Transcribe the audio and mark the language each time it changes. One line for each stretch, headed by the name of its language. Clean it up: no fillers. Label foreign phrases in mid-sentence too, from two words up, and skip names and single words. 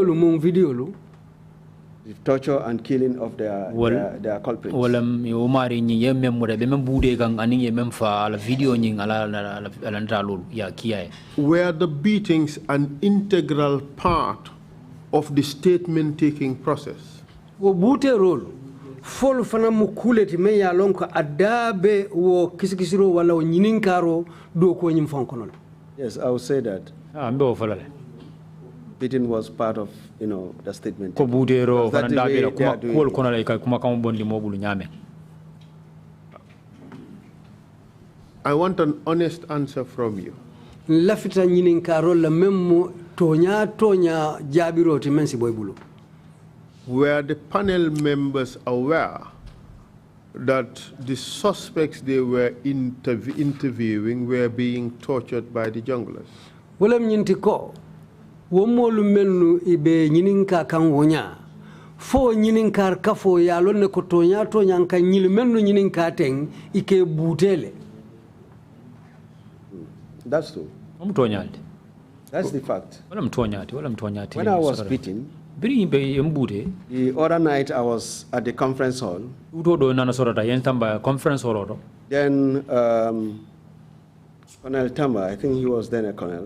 English: Of the the torture and killing of their culprits. Were the beatings an integral part of the statement-taking process?
Mandingo: Wo bute role fol fana mu kuleti me ya lonko adabe wo kisikisiro wala wo nyininkaro do ko nyim fonkono.
English: Yes, I would say that. Beating was part of, the statement. I want an honest answer from you.
Mandingo: Lafita nyininkaro la memmo tonya jabiroti mensi boybulu.
English: Were the panel members aware that the suspects they were interviewing were being tortured by the junglers?
Mandingo: Wolem nyinti ko womolu mennu ibe nyininka kan wonya fo nyininkar kafo ya lonne ko tonya kan nyil mennu nyininka ten ike butele.
English: That's true. That's the fact. When I was beaten, the other night I was at the conference hall. Then Colonel Tamba, I think he was then a colonel.